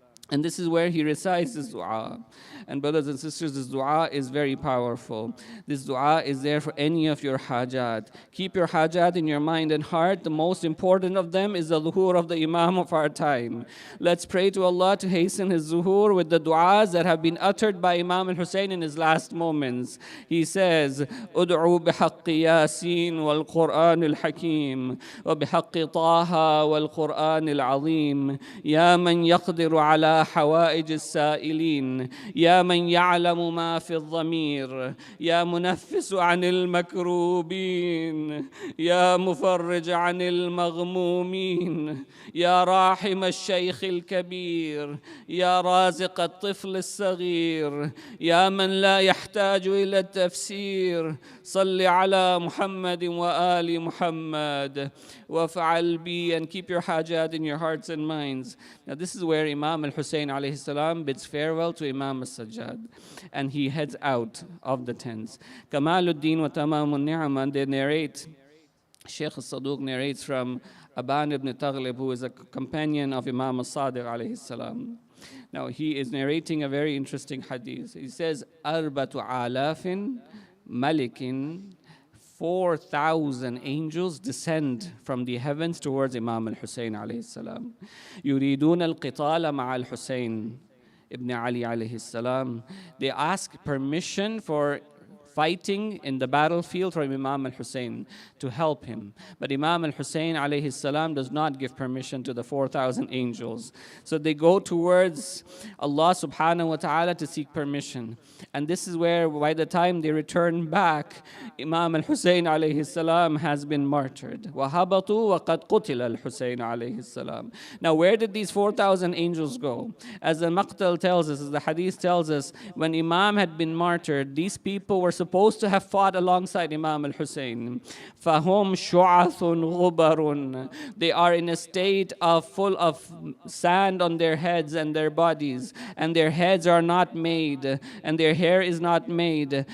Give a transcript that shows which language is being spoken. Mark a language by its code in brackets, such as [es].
[en] And this is where he recites this dua. And brothers and sisters, this dua is very powerful. This dua is there for any of your hajat. Keep your hajat in your mind and heart. The most important of them is the zuhur of the Imam of our time. Let's pray to Allah to hasten his zuhur with the duas that have been uttered by Imam al-Hussein in his last moments. [ar] He says, Ud'u bihaqqi Yasin wal Qur'an al-Hakim wa bihaqqi Taha wal Qur'an al-Azim ya man yaqdiru ala حوائج السائلين يا من يعلم ما في الضمير يا منفس عن المكروبين يا مفرج عن المغمومين يا راحم الشيخ الكبير يا رازق الطفل الصغير يا من لا يحتاج إلى التفسير صل على محمد وآل محمد وافعل بي. [en] And keep your hajat in your hearts and minds. Now this is where Imam al-Hussein alayhi salam bids farewell to Imam al-Sajjad, and he heads out of the tents. Kamaluddin wa Tamamun Ni'man, they narrate, Sheikh al-Saduq narrates from Aban ibn Taghlib, who is a companion of Imam al-Sadiq alayhi salam. Now he is narrating a very interesting hadith. He says, [ar] Arbatu alafin malikin, [en] 4,000 angels descend from the heavens towards Imam al-Hussein alayhi salam. [ar] Yuridun al-qital ma'a al-Hussein ibn Ali alayhi salam. [en] They ask permission for fighting in the battlefield from Imam al-Hussein to help him. But Imam al-Hussein alayhi salam does not give permission to the 4,000 angels. So they go towards Allah subhanahu wa ta'ala to seek permission. And this is where by the time they return back, Imam al-Hussein alayhi salam has been martyred. [ar] وَهَبَطُوا وَقَدْ قُتِلَ الْحُسَيْنَ alayhi salam. [en] Now where did these 4,000 angels go? As the maqtal tells us, as the hadith tells us, when Imam had been martyred, these people were supposed to have fought alongside Imam al-Hussein. [ar] فَهُمْ شُعَثٌ غُبَرٌ. [en] They are in a state of full of sand on their heads and their bodies, and their heads are not made, and their hair is not made.